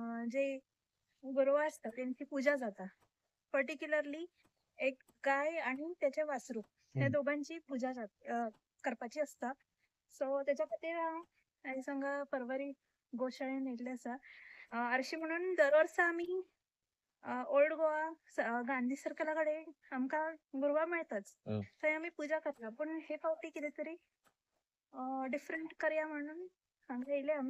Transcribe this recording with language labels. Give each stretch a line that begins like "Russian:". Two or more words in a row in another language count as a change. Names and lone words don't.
Konkani: जे गुरु असतात त्यांची पूजा जाता. पर्टिक्युलरली एक गाय आणि त्याचे वासरू ह्या दोघांची पूजा करपाची असता. सो त्याच्या खातीर हांवें सांगा परवरी गोशाळेन येयल्लें आसा. हरशीं म्हणून दर वर्सा आमी ओल्ड गोवा गांधी सर्कला कडेन आमकां गुरवां मेळटाच. थंय आमी पूजा करता. पूण हे फावटी कितें तरी डिफरंट करया म्हणून हांगा येयले आमी.